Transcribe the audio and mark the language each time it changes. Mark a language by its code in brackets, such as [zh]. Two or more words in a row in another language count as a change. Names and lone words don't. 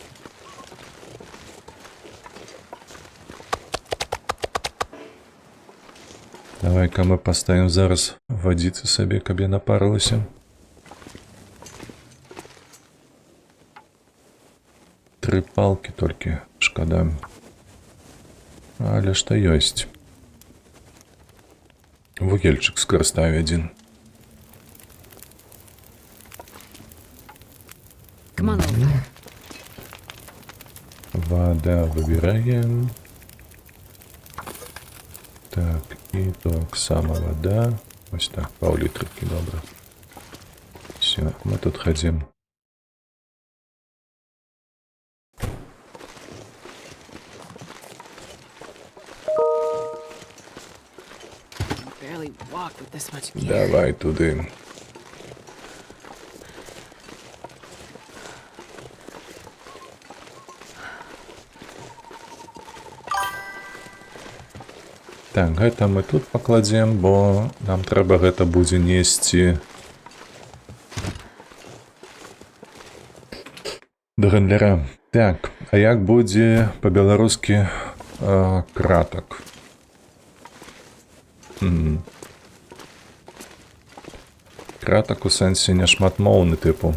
[be] Давай-ка мы паставім зараз вадзіцы сабе, каб я напарылася. Тры палкі толькі, шкада. Але што ёсць. Вугельчык скарыстаю адзін. [en] Come on, little fire. [ru] Вода выбираем. [uk] Так, і так само вода. Ось так, паўлітрыкі, добра. [ru] Все, мы тут ходим. [en] Barely walk with this much gear. [uk] Давай туди. Так, [be] гэта мы тут пакладзем, бо нам трэба гэта будзе несці да гандляра. Так, а як будзе па-беларускі кратак? Кратак у сэнсе няшматмоўны тыпу.